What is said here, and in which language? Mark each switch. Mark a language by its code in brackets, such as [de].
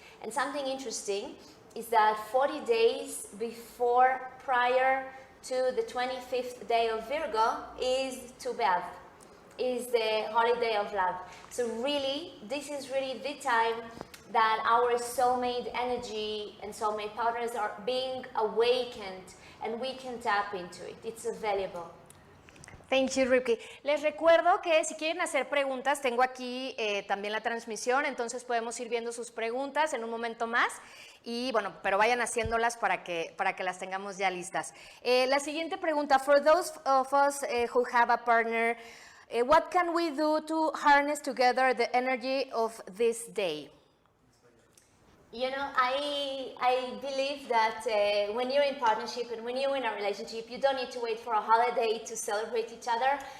[en] And something interesting is that 40 days prior to the 25th day of Virgo is BeAv, is the holiday of love. So really, this is really the time that our soulmate energy and soulmate partners are being awakened, and we can tap into it. It's available. Thank you, Rivki. [es] Les recuerdo que si quieren hacer preguntas, tengo aquí también la transmisión, entonces podemos ir viendo sus preguntas en un momento más. Y bueno, pero vayan haciéndolas para que las tengamos ya listas. La siguiente pregunta, [en] for those of us who have a partner, what can we do to harness together the energy of this day? You know, I believe that when you're in partnership and when you're in a relationship, you don't need to wait for a holiday to celebrate each other.